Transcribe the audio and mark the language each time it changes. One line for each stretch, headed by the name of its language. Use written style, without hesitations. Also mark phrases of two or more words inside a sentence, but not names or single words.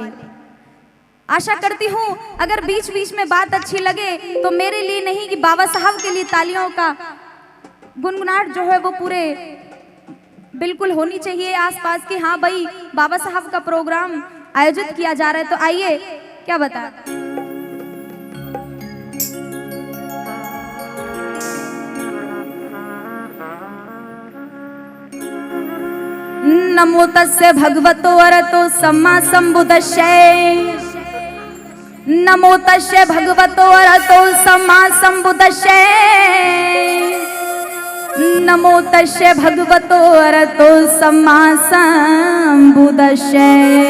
Hindi: आशा करती हूँ अगर बीच बीच में बात अच्छी लगे तो मेरे लिए नहीं कि बाबा साहब के लिए तालियों का गुनगुनाहट जो है वो पूरे बिल्कुल होनी चाहिए आसपास की। हाँ भाई, बाबा साहब का प्रोग्राम आयोजित किया जा रहा है, तो आइए क्या बता।
Pali: नमो तस्य भगवतो अरहतो सम्मा सम्बुद्धस्यै, नमो तस्य भगवतो अरहतो सम्मा सम्बुद्धस्यै, नमो तस्य भगवतो अरहतो सम्मा सम्बुद्धस्यै।